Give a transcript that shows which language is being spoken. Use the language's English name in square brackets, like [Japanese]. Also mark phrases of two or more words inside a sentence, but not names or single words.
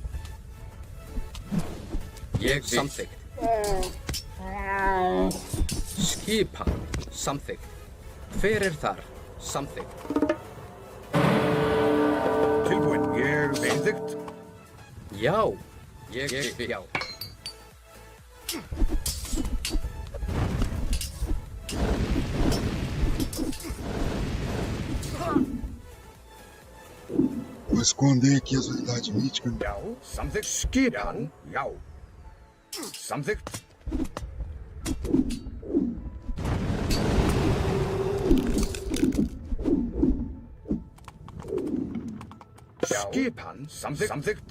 [Icelandic] Ég vil. Samþykkt. Skipan. Samþykkt. Hver er þar? Samþykkt. Tilbúin. Ég Samþykkt. Já. Ég vil. Já. [Portuguese] Vou esconder aqui as unidades míticas. [Icelandic] Já. Samþykkt. Skipan. Já. Samþykkt. Skipan. Samþykkt.